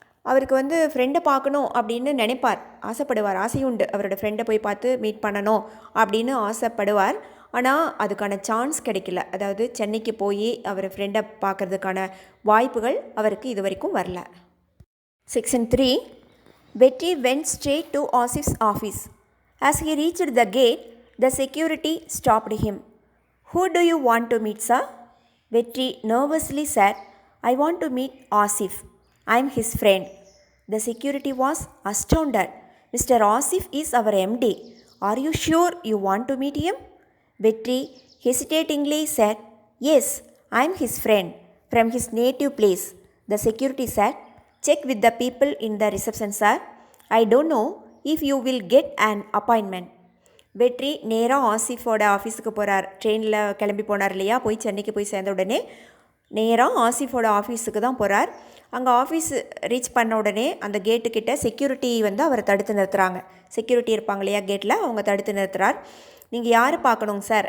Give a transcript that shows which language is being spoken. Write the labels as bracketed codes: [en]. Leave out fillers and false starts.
[ta] அவருக்கு ஃப்ரெண்டை பார்க்கணும் அப்படின்னு நினைப்பார், ஆசைப்படுவார், ஆசையுண்டு. அவரோட ஃப்ரெண்டை போய் பார்த்து மீட் பண்ணணும் அப்படின்னு ஆசைப்படுவார். ஆனால் அதுக்கான சான்ஸ் கிடைக்கல. அதாவது சென்னைக்கு போய் அவர் ஃப்ரெண்டை பார்க்குறதுக்கான வாய்ப்புகள் அவருக்கு இது வரைக்கும் வரல. [en] Section 3. Betty went straight to Asif's office. As he reached the gate, the security stopped him. "Who do you want to meet, sir?" Betty nervously said, "I want to meet Asif. I am his friend." The security was astounded. "Mr. Asif is our MD. Are you sure you want to meet him?" Vetri hesitatingly said, "Yes, I am his friend from his native place." The security said, "Check with the people in the reception, sir. I don't know if you will get an appointment." [ta] வெற்றி நேராக ஆசிஃபோட ஆஃபீஸுக்கு போகிறார். ட்ரெயினில் கிளம்பி போனார் இல்லையா, போய் சென்னைக்கு போய் சேர்ந்த உடனே நேராக ஆசிஃபோட ஆஃபீஸுக்கு தான் போகிறார். அங்கே ஆஃபீஸ் ரீச் பண்ண உடனே அந்த கேட்டுக்கிட்ட செக்யூரிட்டி அவரை தடுத்து நிறுத்துகிறாங்க. செக்யூரிட்டி இருப்பாங்க இல்லையா கேட்டில், அவங்க தடுத்து நிறுத்துகிறார். "நீங்கள் யார் பார்க்கணுங்க சார்?"